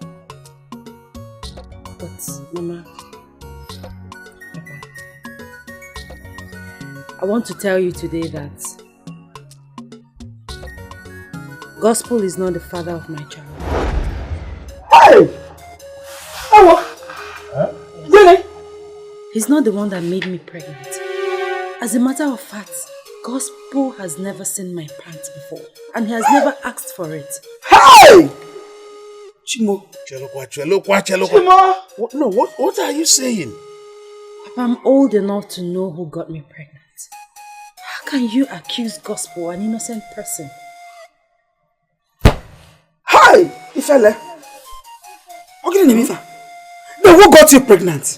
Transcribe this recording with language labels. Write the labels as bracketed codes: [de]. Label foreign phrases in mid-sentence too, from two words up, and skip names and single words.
[en] But, Mama, Papa, I want to tell you today that Gospel is not the father of my child. Hey! Hello! Huh? Really? He's not the one that made me pregnant. As a matter of fact, Gospel has never seen my pants before. And he has never asked for it. Hey! Chimo. Chimo! What are you saying? Papa, I'm old enough to know who got me pregnant. How can you accuse Gospel, an innocent person? Hi! Ifele! What can you mean? No, who got you pregnant?